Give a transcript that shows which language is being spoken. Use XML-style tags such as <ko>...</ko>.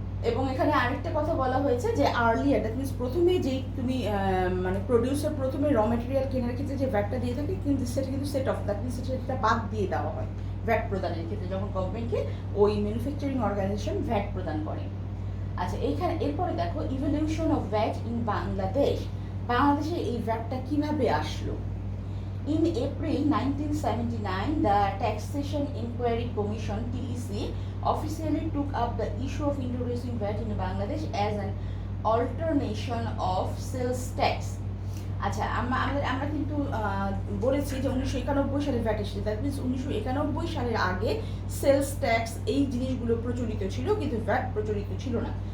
<bn>এবং এখানে আরেকটা কথা বলা হয়েছে যে আর্লিয়ার,</bn> <en>that means</en> <bn>প্রথমে যেই তুমি মানে প্রডিউসার প্রথমে র মেটেরিয়াল কেনার ক্ষেত্রে যে ভ্যাটটা দিয়ে থাকে কিন্তু সেটা কিন্তু সেট অফ, দ্যাট মিনস সেটা বাদ দিয়ে দেওয়া হয় ভ্যাট প্রদানের ক্ষেত্রে যখন গভর্নমেন্টকে ওই ম্যানুফ্যাকচারিং অর্গানাইজেশন ভ্যাট প্রদান করে। আচ্ছা, এইখানে এরপরে দেখো</bn> <en>Evolution of VAT in Bangladesh.</en> <bn>বাংলাদেশে এই ভ্যাটটা কিভাবে আসলো?</bn> <en>In April 1979, the Taxation Inquiry Commission (TEC) officially took up the issue of introducing VAT in Bangladesh as an alternation of sales tax.</en> <bn>আচ্ছা, আমরা কিন্তু বলেছি যে 1991 সালে ভ্যাট এসেছে,</bn> <en>that means</en> <bn>1991 সালের আগে সেলস ট্যাক্স এই জিনিসগুলো প্রচলিত ছিল কিন্তু ভ্যাট প্রচলিত ছিল না।</bn>